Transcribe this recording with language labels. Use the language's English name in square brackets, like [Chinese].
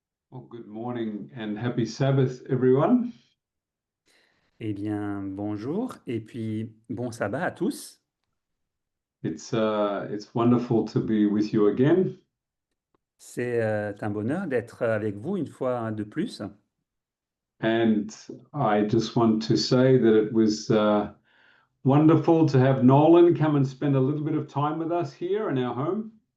[English] Well, good morning and happy Sabbath, everyone. [French] Eh bien, bonjour et puis bon sabbat à tous. [English] It's wonderful to be with you again. [French] C'est un bonheur d'être avec vous une fois de plus. [English] And I just want to say that it was wonderful to have Nolan come and spend a little bit of time with us here in our home.